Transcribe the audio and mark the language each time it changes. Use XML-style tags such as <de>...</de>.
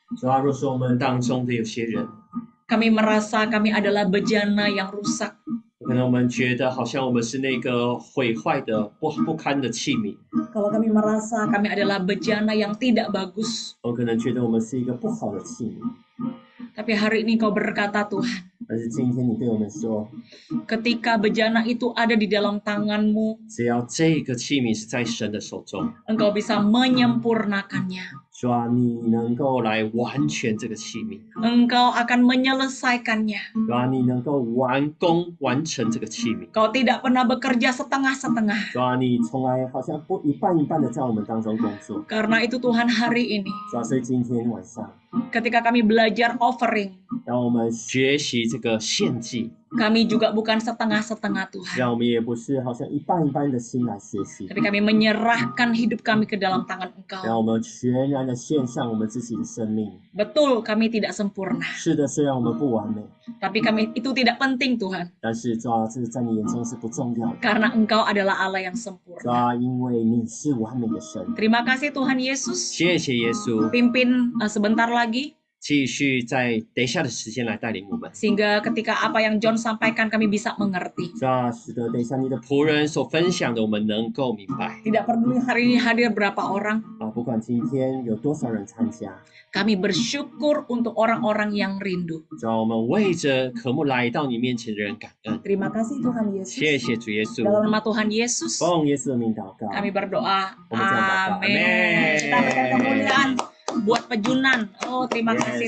<zh>主啊，若是我们当中的有些人，</zh> <id>kami merasa kami adalah bejana yang rusak.</id> <zh>可能我们觉得好像我们是那个毁坏的、不堪的器皿，</zh> <id>Kalau kami merasa kami adalah bejana yang tidak bagus.</id> <zh>我可能觉得我们是一个不好的器皿。</zh> <id>Tapi hari ini kau berkata, Tuhan,</id> <zh>但是今天你对我们说，</zh> <id>ketika bejana itu ada di dalam tanganmu,</id> <zh>只要这个器皿是在神的手中，</zh> <id>engkau bisa menyempurnakannya.</id> <zh>主啊，你能够来完全这个器皿，</zh> <id>Engkau akan menyelesaikannya.</id> <zh>主啊，你能够完成这个器皿，</zh> <id>Kau tidak pernah bekerja setengah-setengah.</id> <zh>主啊，你从来好像不一半一半的在我们当中工作，</zh> <id>Karena itu Tuhan, hari ini</id> <zh>主啊，所以今天晚上，</zh> <id>ketika kami belajar offering,</id> <zh>让我们学习这个献祭，</zh> <id>kami juga bukan setengah-setengah Tuhan.</id> <zh>让我们也不是好像一半一半的心来学习，</zh> <id>Tapi kami menyerahkan hidup kami ke dalam tangan</id> <zh>让</zh> <id>Engkau.</id> <zh>我们全然的献上我们自己的生命。</zh> <id>Betul, kami tidak sempurna.</id> <zh>是的，虽然我们不完美，</zh> <id>Tapi kami itu tidak penting Tuhan.</id> <zh>但是主啊，这在你眼中是不重要的。</zh> <id>Karena Engkau adalah Allah yang</id> <zh>主</zh> <id>sempurna.</id> <zh>啊，因为你是完美的神。</zh> <id>Terima kasih Tuhan Yesus.</id> <zh>谢谢耶稣，</zh> <id>Pimpin sebentar lagi.</id> <zh>继续在等一下的时间来带领我们。</zh> <id>Sehingga ketika apa yang John sampaikan kami bisa mengerti.</id> <zh>主啊，使得等一下你的仆人所分享的，我们能够明白</zh> <id>Tidak peduli hari ini hadir berapa orang.</id> <zh>啊，不管今天有多少人参加，</zh> <id>Kami bersyukur untuk orang-orang yang rindu.</id> <zh>主啊，我们为着渴慕来到你面前的人感恩。</zh> <id>Terima kasih Tuhan</id> <zh>谢谢主耶稣，</zh> <id>Dalam nama Tuhan Yesus,</id> <zh>奉耶稣的名祷告。</zh> <id>kami berdoa. Amin. Amin. Kita berikan kemuliaan buat pejunan. Oh, terima kasih</id>